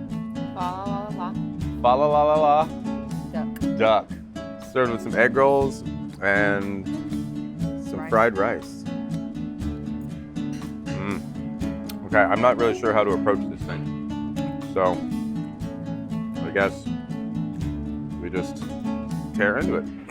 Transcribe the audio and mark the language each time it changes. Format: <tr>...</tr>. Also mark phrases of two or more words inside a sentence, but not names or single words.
<en>La la la fa la la la la duck. duck, served with some egg rolls and some fried rice. Okay, I'm not really sure how to approach this thing, so I guess we just tear into it.</en>